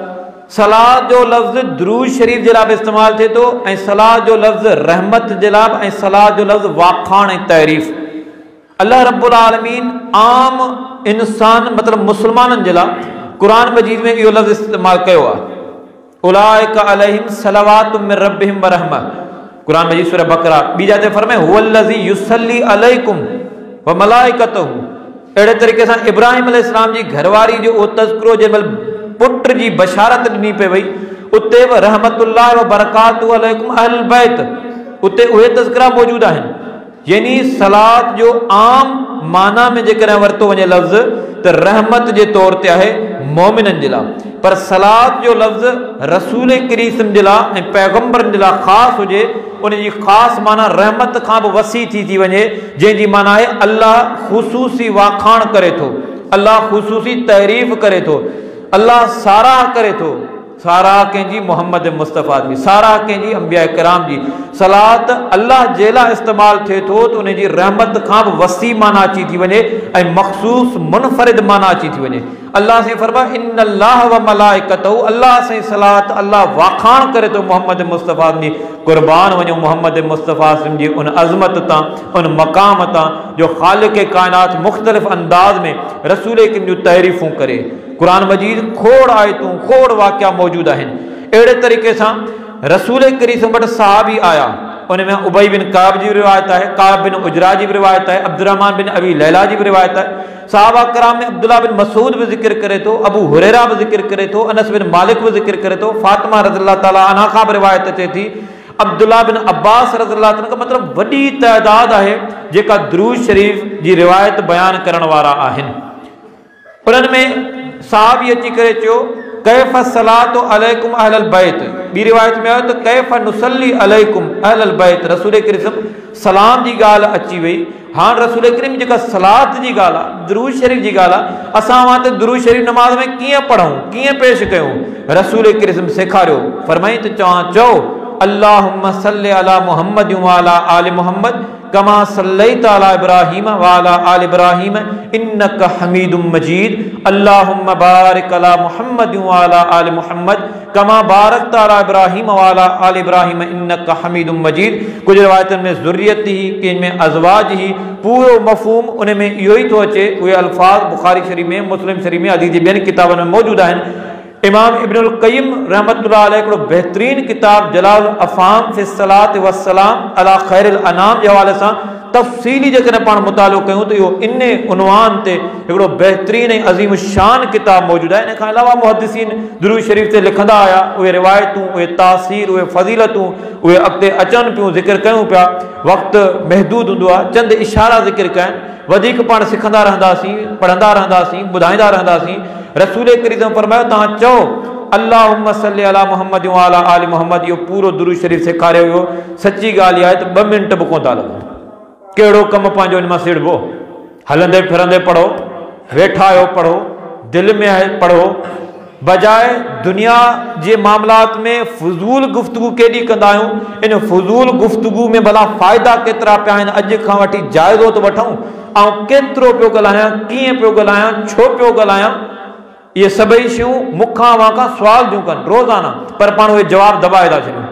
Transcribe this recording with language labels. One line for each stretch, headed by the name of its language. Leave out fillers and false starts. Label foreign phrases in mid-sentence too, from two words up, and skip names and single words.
Sindhi: सलात जो लफ़्ज़ दुरूद शरीफ़ जे लाइ बि इस्तेमालु थिए थो, ऐं सलात जो लफ़्ज़ रहमत जे लाइ बि, ऐं सलात जो लफ़्ज़ वाखाण ऐं तारीफ़। अल्लाह रब्बुल आलमीन आम इंसान मतिलबु मुस्लमाननि जे लाइ क़ुरान मजीद में इहो लफ़्ज़ इस्तेमालु कयो आहे।
Arabic: أولئك عليهم صلوات من ربهم ورحمة.
Sindhi: क़ुरान मजीद सूरह बकरा ॿी जाते फरमाए
Arabic: هو الذي يصلي عليكم وملائكته.
Sindhi: अहिड़े तरीक़े सां इब्राहिम अलैहिस्सलाम जी घरवारी जो उहो तज़किरो जंहिं महिल पुट जी बशारत ॾिनी पई वई, उते बि
Arabic: رحمة الله وبركاته عليكم أهل البيت,
Sindhi: उते उहे तज़किरा मौजूद आहिनि। यानी सलात जो आम माना में जेकॾहिं वरितो वञे लफ़्ज़ त रहमत जे तौर ते आहे मोमिननि जे लाइ, पर सलात जो लफ़्ज़ रसूल करीम जे लाइ ऐं पैगम्बरनि जे लाइ ख़ासि हुजे, उन जी ख़ासि माना रहमत खां बि वसी थी वञे, जंहिंजी माना आहे अल्लाह ख़ुसूसी वाखाण करे थो, अल्लाह ख़ुसूसी तारीफ़ करे थो, अल्लाह साराह करे थो। साराह कंहिंजी? मोहम्मद मुस्तफ़ा जी, साराह कंहिंजी? अंबिया किराम जी। सलात अल्लाह जे लाइ इस्तेमालु थिए थो त उन जी रहमत खां बि वसी माना अची थी वञे ऐं मख़सूस मुनफ़रिद माना अची थी वञे। अल्लाह साईं फरमाए
Arabic: إن الله وملائكته,
Sindhi: अल्लाह साईं सलात अल्लाह वाखाण करे थो मोहम्मद मुस्तफ़ा जी। क़ुर्बान वञो मोहम्मद मुस्तफ़ा जी उन अज़मत तां, उन मक़ाम तां जो ख़ालिक़ कायनात मुख़्तलिफ़ अंदाज़ में रसूल किन जूं तारीफ़ूं करे। क़ुरान मजीद खोड़ आयतूं, खोड़ वाक़िया मौजूद आहिनि। अहिड़े तरीक़े सां रसूल करीम वटि सहाबी आया, उन में उबई बिन काब जी रिवायत है, काब बिन उजरा जी रिवायत है, अब्दुर्रहमान बिन अबी लैला जी रिवायत है। सहाबा कराम में अब्दुल्ला बिन मसूद भी जिक्र करे तो, अबू हुरैरा भी जिक्र करे तो, अनस बिन मालिक भी जिक्र करे तो, फातिमा
Arabic: رضي الله تعالى عنها
Sindhi: खां भी रिवायत अचे थी, अब्दुल्ला बिन अब्बास
Arabic: رضي الله تعالى
Sindhi: का मतलब वॾी तइदाद आहे जेका दुरूद शरीफ़ जी रिवायत बयान करण वारा आहिनि। उन्हनि में साहबी अची करे चयो
Arabic: كيف صلاة عليكم أهل البيت,
Sindhi: ॿी रिवायत में आयो त
Arabic: كيف نصلي عليكم أهل البيت.
Sindhi: रसूल करीम सलाम जी ॻाल्हि अची वई, हाणे रसूल करीम जेका सलात जी ॻाल्हि आहे, दुरूद शरीफ़ जी ॻाल्हि आहे, असां वहां ते दुरूद शरीफ़ नमाज़ में कीअं पढ़ूं, कीअं पेश कयूं?
Arabic: रसूल करीम सेखारियो, फरमाई त चओ اللهم صل على محمد وعلى آل محمد كما صليت على إبراهيم وعلى آل إبراهيم إنك حميد مجيد اللهم بارك على محمد وعلى آل محمد كما باركت على إبراهيم وعلى آل إبراهيم إنك حميد مجيد.
Sindhi: कुछ रिवायतन में ज़ुर्रियत ही, किन में अज़वाज ही, पूरो मफ़हूम उन में इहो ई थो अचे। उहे अल्फाज बुखारी शरीफ़ में, मुस्लिम शरीफ़ में, हदीस जी ॿियनि किताबनि में मौजूद आहिनि। इमाम इब्नुल क़य्यिम रहमतुल्लाह अलैह हिकिड़ो बहितरीन किताब जलाल अफ़ाम फ़ी सलात वस्सलाम अला ख़ैरिल अनाम जे हवाले सां तफ़सीली जेकॾहिं पाण मुतालो कयूं त इहो इन उनवान ते हिकिड़ो बहितरीन ऐं अज़ीम शान किताब मौजूदु आहे। इन खां अलावा मुहद्दिसीन दुरूद शरीफ़ ते लिखंदा आया, उहे रिवायतूं, उहे तासीर, उहे फज़ीलतूं, उहे अॻिते अचनि पियूं, ज़िक्र कयूं पिया। वक़्तु महदूद हूंदो आहे, चंद इशारा ज़िक्र कया आहिनि, वधीक पाण सिखंदा रहंदासीं, पढ़ंदा रहंदासीं, ॿुधाईंदा रहंदासीं। रसूल करीम फरमायो तव्हां चओ
Arabic: اللهم صل على محمد وعلى آل محمد.
Sindhi: इहो पूरो दुरूद शरीफ़ सेखारियो हुयो। सची ॻाल्हि आहे त 2 मिंट बि कोन था लॻनि। कहिड़ो कमु पंहिंजो हिन मां सिड़बो? हलंदे फिरंदे पढ़ो, वेठा आहियो पढ़ो, दिलि में आहे पढ़ो, बजाय दुनिया जे मामलात में फजूल गुफ्तगू केॾी कंदा आहियूं, इन फजूल गुफ्तगू में भला फ़ाइदा केतिरा पिया आहिनि, अॼु खां वठी जाइज़ो थो वठूं ऐं केतिरो पियो ॻाल्हायां, कीअं पियो ॻाल्हायां, छो पियो ॻाल्हायां, ये सभई शयूं मूंखां वाखां सुवाल थियूं कनि रोज़ाना, पर पाण उहे जवाब दॿाए था छॾियूं।